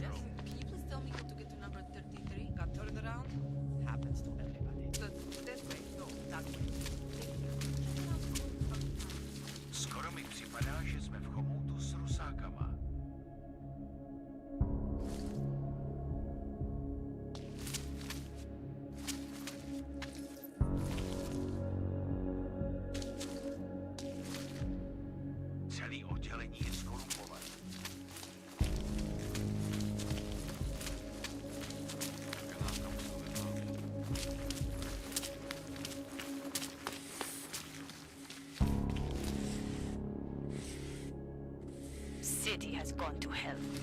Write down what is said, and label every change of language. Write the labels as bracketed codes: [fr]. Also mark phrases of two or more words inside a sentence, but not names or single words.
[en] Can you please tell me how to get to number 33? Got turned around? Happens to everybody. This way. No, that way. [cs] Skoro mi připadá, že jsme v chomoutu s Rusákama. Celý oddělení je skorumpované. [en] City has gone to hell.